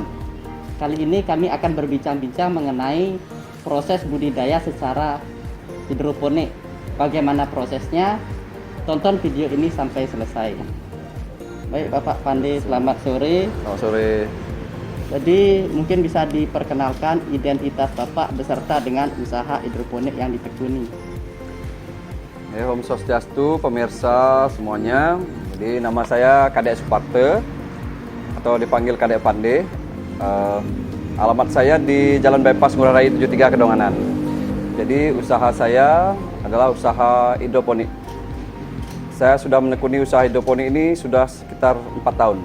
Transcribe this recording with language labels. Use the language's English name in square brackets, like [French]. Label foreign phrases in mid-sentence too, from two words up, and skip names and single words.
[Indonesian] Kali ini kami akan berbincang-bincang mengenai proses budidaya secara hidroponik. Bagaimana prosesnya? Tonton video ini sampai selesai. Baik, Bapak Pande, selamat sore. Selamat sore. Jadi mungkin bisa diperkenalkan identitas Bapak beserta dengan usaha hidroponik yang ditekuni. [Balinese] Om Swastiastu, [Indonesian] pemirsa semuanya. Jadi nama saya Kadek Suparte atau dipanggil Kadek Pande. Alamat saya di Jalan Bypass Ngurah Rai 73 Kedonganan. Jadi usaha saya adalah usaha hidroponik. Saya sudah menekuni usaha hidroponik ini sudah sekitar 4 tahun.